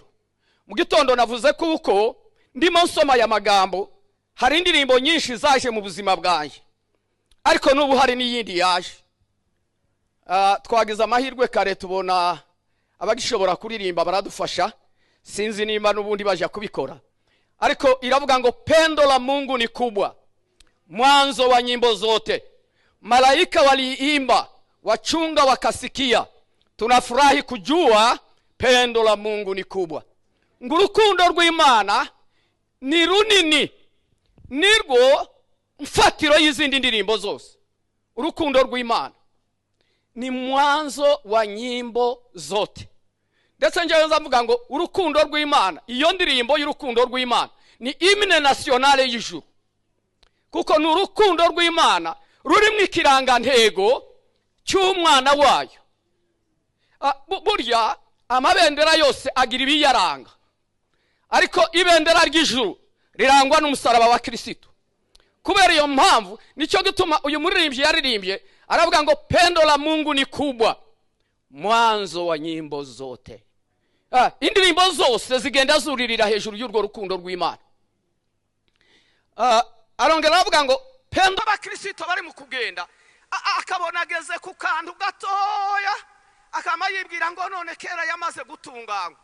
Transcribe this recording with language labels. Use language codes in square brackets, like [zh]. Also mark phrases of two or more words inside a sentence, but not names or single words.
[rw] Mu gitondo navuze kuko ndimo nsoma aya magambo, hari indirimbo nyinshi zaje mu buzima bwanjye, ariko n'ubu hari n'iyindi yaje. Twagize amahirwe kare tubona abagishobora kuririmba baradufasha, sinzi nimba n'ubundi baje kubikora, ariko iravuga ngo [sw] pendo la Mungu ni kubwa, mwanzo wa nyimbo zote, malaika waliimba, wachunga wakasikia, tunafurahi kujua pendo la Mungu ni kubwa. [rw] Ngurukundo rw'Imana ni runini, nirwo mfatiro y'izindi ndirimbo zose. Urukundo rw'Imana ni [sw] mwanzo wa nyimbo zote. [rw] Ndetse njyewe nzavuga ngo urukundo rw'Imana, iyo ndirimbo y'urukundo rw'Imana ni [fr] hymne nationale [rw] y'ijuru, kuko ni urukundo rw'Imana rurimo ikirangantego cy'umwana wayo. Burya amabendera yose agira ibiyaranga. ariko ibendera ry'ijuru rirangwa n'umusaraba wa Kristo. Kubera iyo mpamvu nicyo gituma uyu muririmbyi yaririmbye aravuga ngo [sw] pendo la Mungu ni kubwa, mwanzo wa nyimbo zote. [rw] Indirimbo zose zigenda zuririra hejuru y'urwo rukundo rw'Imana. Arongera aravuga ngo pendo abakristo bari mu kugenda akabona ageze ku kantu gatoya akama yibwira ngo none kera yamaze gutunganywa.